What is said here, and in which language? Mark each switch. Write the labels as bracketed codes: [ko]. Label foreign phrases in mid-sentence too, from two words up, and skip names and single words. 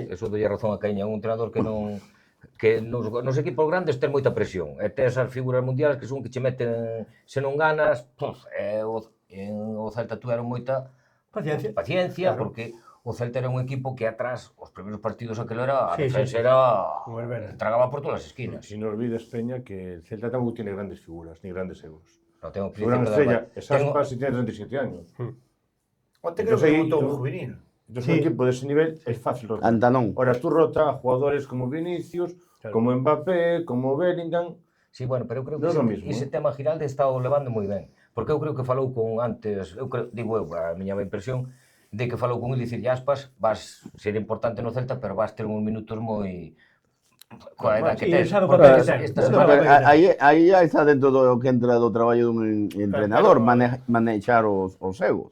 [gl] dolle razón a Caíña, un entrenador que non que nos equipos grandes ten moita presión. E tes as figuras mundiales que son que che meten, se non ganas, o Celta tuveron moita Paciencia. claro. Porque o Celta era un equipo que atrás, os primeiros partidos aquelo era, a Sí, defensa sí. era, [es] Como el verde. [gl] tragaba por todas as esquinas. [es] Si no olvides, Peña, que el Celta tampouco tiene grandes figuras, ni grandes egos. No, tengo Su gran estrella es Aspas y tiene 37 años. [gl] Onte creo que montou un juvenil. [es] Entonces, un equipo de ese nivel es fácil rotar. Antanón. Ahora, tú rota a jugadores como Vinicius, Claro. como Mbappé, como Bellingham. Sí, [gl] bueno, pero eu creo que Non é o mismo, ese tema Giralde está o levando moi ben. Porque eu creo que falou con antes, digo eu, a miña impresión, de que falou con ele dicir Aspas, vas ser importante no Celta, pero vas ter uns minutos moi coa edad que Sí, tes. sabe o Porque papel que ten. esta No, semana- pero Aí está dentro do que entra do traballo dun entrenador, manexar os egos.